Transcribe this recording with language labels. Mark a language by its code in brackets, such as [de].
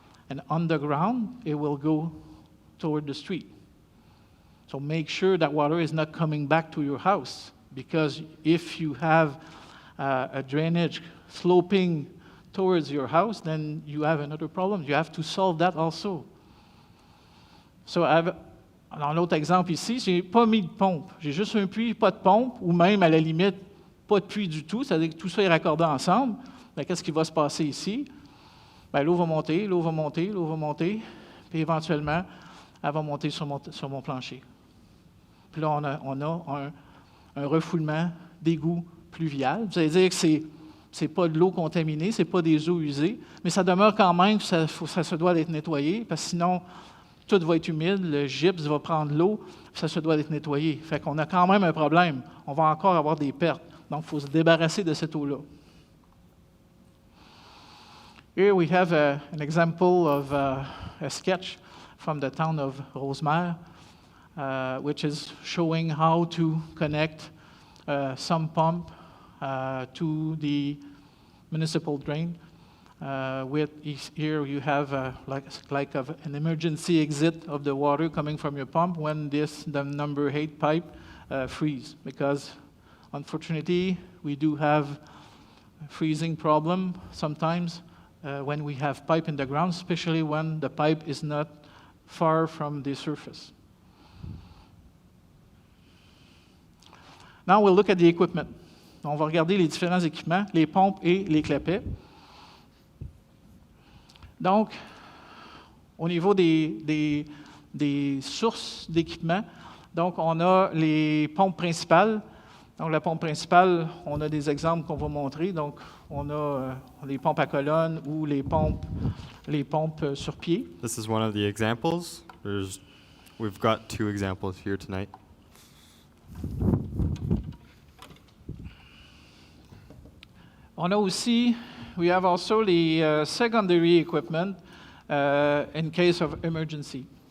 [en] And on the ground, it will go toward the street. So make sure that water is not coming back to your house, because if you have a drainage sloping towards your house, then you have another problem. You have to solve that also. [fr] So, dans l'autre exemple ici, je n'ai pas mis de pompe. J'ai juste un puits, pas de pompe, ou même à la limite, pas de puits du tout, c'est-à-dire que tout ça est raccordé ensemble. Bien, qu'est-ce qui va se passer ici? Bien, l'eau va monter, l'eau va monter, l'eau va monter, puis éventuellement, elle va monter sur mon plancher. Puis là, on a un refoulement d'égout pluvial. Vous allez dire que c'est pas de l'eau contaminée, c'est pas des eaux usées, mais ça demeure quand même que ça se doit d'être nettoyé, parce que sinon, tout va être humide, le gypse va prendre l'eau, ça se doit d'être nettoyé. Fait qu'on a quand même un problème. On va encore avoir des pertes. Donc, il faut se débarrasser de cette eau-là. [en] Here we have an example of a sketch from the town of Rosemère, which is showing how to connect some pump to the municipal drain. Here you have like an emergency exit of the water coming from your pump when the number 8 pipe freeze, because unfortunately we do have a freezing problem sometimes when we have pipe in the ground, especially when the pipe is not far from the surface. Now we'll look at the equipment. [fr] On va regarder les différents équipements, les pompes et les clapets. Donc, au niveau des sources d'équipement, donc on a les pompes principales. Donc, la pompe principale, on a des exemples qu'on va montrer. Donc, on a les pompes à colonne ou les pompes sur pied. [en] This is one of the examples. We've got 2 examples here tonight. [fr] On a aussi, [en] we have also the secondary equipment in case of emergency.